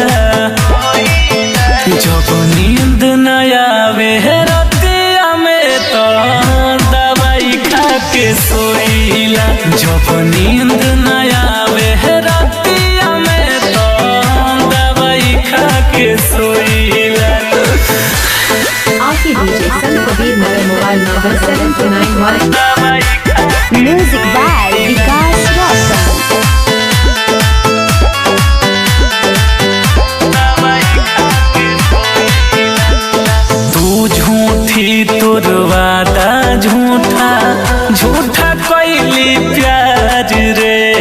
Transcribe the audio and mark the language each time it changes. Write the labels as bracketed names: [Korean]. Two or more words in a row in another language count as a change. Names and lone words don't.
[Bhojpuri] जब नींद न आवे रतिया में तो दवाई खा के सोइला। जब नींद न आवे रतिया में तो दवाई खा के सोइला। [English] Aki DJ San Kabir Nagar mobile number 7291. Music by Vikas Roshan. [Bhojpuri] तू झूठी तोर वादा झूठा झूठा कैली प्यार रे।